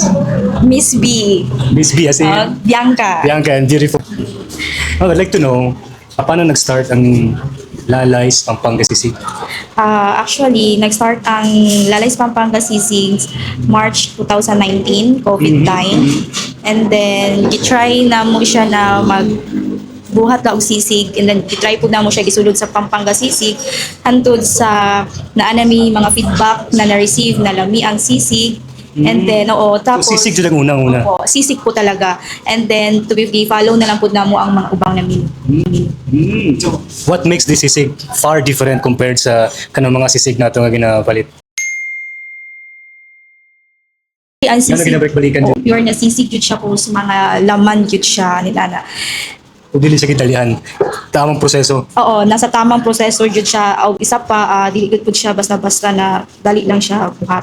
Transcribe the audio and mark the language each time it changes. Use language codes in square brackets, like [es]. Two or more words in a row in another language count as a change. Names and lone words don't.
[en] Miss B as in Bianca. Bianca and beautiful. Oh, I'd like to know, [tl] paano nag-start ang Lalays Pampanga Sisig? Actually, nag-start ang Lalays Pampanga Sisig March 2019, COVID time. [en] And then, [ceb] gitry na mo siya na buhat na og sisig, [en] and then [ceb] gitry po na mo siya gisulod sa Pampanga Sisig hantod sa naanami mga feedback na na-receive na lami ang sisig. [en] And then, [tl] tapos So sisig dyan ang unang-una? Opo, sisig po talaga. [en] And then, to be follow [ceb] na lang po na mo ang mga ubang namin. [en] So, what makes this sisig far different compared [ceb] sa kanang mga sisig nato nga ginapalit? [tl] Ang Ano sisig, ginabalik-balikan dyan? [ceb] pure na sisig yun siya po sa mga laman yun siya nila na. O dili sa kitalian, tamang proseso. Oo, nasa tamang proseso yun siya. O isa pa, dili good po siya basta-basta na dali lang siya buhat.